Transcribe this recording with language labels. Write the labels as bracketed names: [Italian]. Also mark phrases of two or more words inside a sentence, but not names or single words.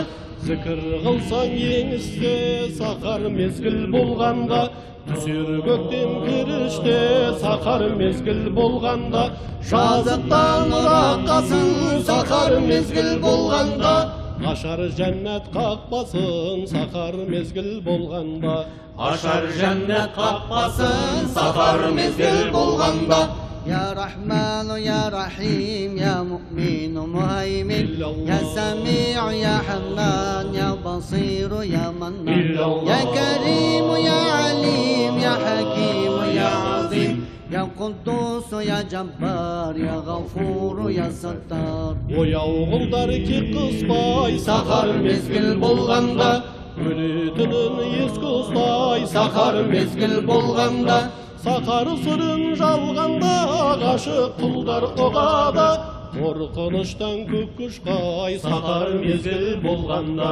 [Kazakh] Зікір қылсаң еңісте сақар мезгіл болғанда, түсер көктем періште сақар мезгіл болғанда, Жазықтан ұраққасын сақар мезгіл болғанда, ашар жәннат қақпасын сақар мезгіл болғанда, ашар жәннат қақпасын сақар мезгіл болғанда. [Arabic] يا رحمن يا رحيم يا مؤمن مهيمن يا سميع يا حنان يا بصير يا منان يا كريم يا عليم يا حكيم يا عظيم يا قدوس يا جبار يا غفور يا ستار. [Kazakh] Ояу құлдар кек қыспай Сақар мезгіл болғанда, өлетінін ескі ұстай сақар мезгіл болғанда, сақар сырын жалғанда ғашық құлдар ұғады, қорқыныштан көк ұшқай сақар мезгіл болғанда,